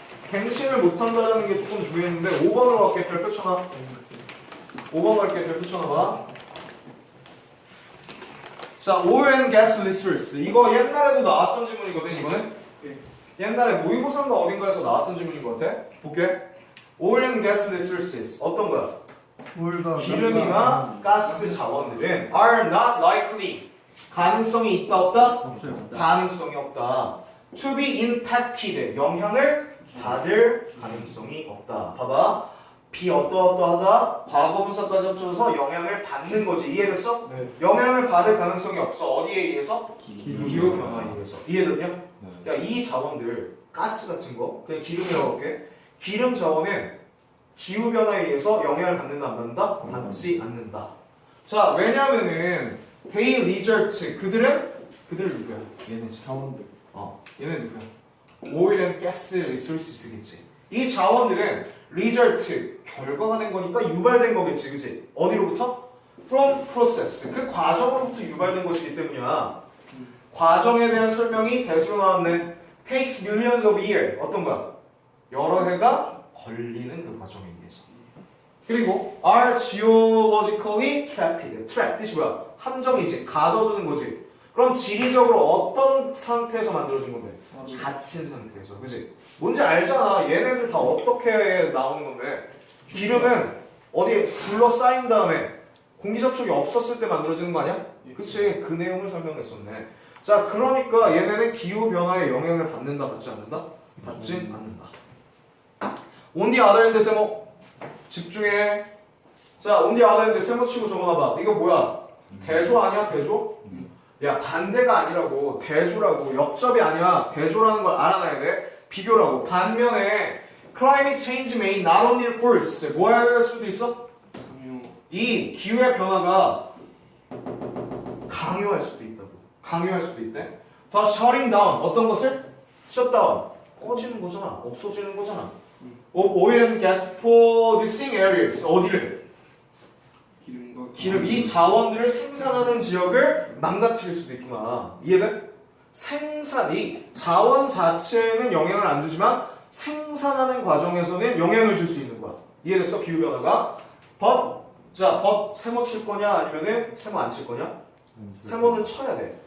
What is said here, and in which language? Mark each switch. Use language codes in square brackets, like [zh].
[ko] 갱신을 못한다는 게 조금 중요했는데 5번으로 갈게. 별표 쳐놔. 5번 갈게. 별표 쳐놔봐. 자 [en] oil and gas resource [ko] 이거 옛날에도 나왔던 질문이거든. 이거는 옛날에 모의고사인가 어딘가에서 나왔던 질문인 것 같아. 볼게. oil and gas resources 어떤 거야? 기름이나 가스 자원들은 [en] are not likely [ko] 가능성이 있다 없다? 없어요. 가능성이 없다. [en] to be impacted [ko] 영향을 받을 가능성이 없다. 봐봐. 비어떠어떠하다 과거분사까지 합쳐서 영향을 받는 거지. 이해됐어? 네. 영향을 받을 가능성이 없어. 어디에 의해서? 기후 기후 변화에 의해서. 이해됐냐? 네. 야, 이 자원들 가스 같은 거 그냥 기름이라고 할게. 기름 자원은 기후 변화에 의해서 영향을 받는다 안 받는다? 받지 않는다. 자, 왜냐면은 [en] they result [ko] 그들은 누구야? 얘네지. 자원들. 얘네 누구야? [en] 오일 앤 가스 리소스겠지. [ko] 이 자원들은 result 결과가 된 거니까 유발된 거겠지, 그치? 어디로부터? [en] From process [ko] 그 과정으로부터 유발된 것이기 때문이야. 과정에 대한 설명이 대수로 나왔네. [en] Takes millions of years [ko] 어떤 거야? 여러 해가 걸리는 그 과정에 의해서. 그리고 [en] are geologically trapped. [ko] trap 뜻이 뭐야? 함정이지. 가둬두는 거지. 그럼 지리적으로 어떤 상태에서 만들어진 건데? 갇힌 상태에서, 그지? 뭔지 알잖아. 얘네들 다 어떻게 나오는 건데? 기름은 어디에 둘러싸인 다음에 공기 접촉이 없었을 때 만들어지는 거 아니야? 그치? 그 내용을 설명했었네. 자, 그러니까 얘네는 기후 변화에 영향을 받는다, 받지 않는다? 받진 않는다. [en] On the other hand, [ko] 세모 집중해. 자, [en] on the other hand, [ko] 세모 치고 적어놔봐. 이거 뭐야? 대조 아니야? 대조? 야, 반대가 아니라고. 대조라고. 역접이 아니야. 대조라는 걸 알아놔야 돼. 비교라고. 반면에 [en] climate change may not only force [ko] 뭐 할 수도 있어? 이 기후의 변화가 강요할 수도 있다고. 강요할 수도 있대. 더 [en] shutting down [ko] 어떤 것을? shutdown 꺼지는 거잖아. 없어지는 거잖아. [en] oil and gas producing areas [ko] 어디를? 기름 이 자원들을 생산하는 지역을 망가뜨릴 수도 있구나. 이해돼? 생산이 자원 자체에는 영향을 안 주지만 생산하는 과정에서는 영향을 줄 수 있는 거야. 이해됐어? 기후 변화가. but 세모 칠 거냐 아니면은 세모 안 칠 거냐? 세모는 쳐야 돼.